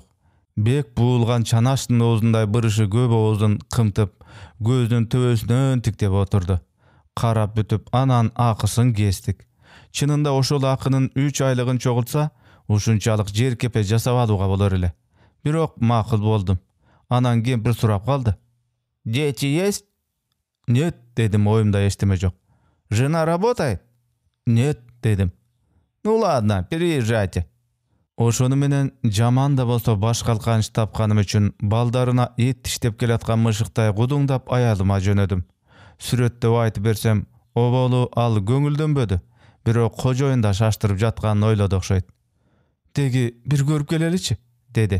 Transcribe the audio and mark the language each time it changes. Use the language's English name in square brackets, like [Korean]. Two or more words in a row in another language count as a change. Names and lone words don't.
[Kyrgyz] Бек буулган чанаштын оозундай бырышы көп оозун кымтып, көздүн төбөсүнөн тиктеп отурду. Карап бүтүп, анан акысын кестик. Чынында ошол акынын 3 айлыгын чогултса, ушунчалык жер кепе жасап алууга болор эле. Бирок макул болдум. Анан кемпир сурап калды. [Russian] «Дети есть?» «Нет», [Kyrgyz] дедим, оюмда эчтеме жок. [Russian] «Жена работает?» «Нет», дедим. «Ну ладно, переезжайте». [Kyrgyz] Ошону менен жаман да болсо баш калканыч тапканым үчүн балдарына эт тиштеп келаткан мышыктай кудуңдап аялыма жөнөдүм. Сүрөттөп айтып берсем, оболу ал көңүлдөнбөдү. Бирок кожоюн да шаштырып жатканын ойлоду окшойт. «Теги бир көрүп келеличи», деди.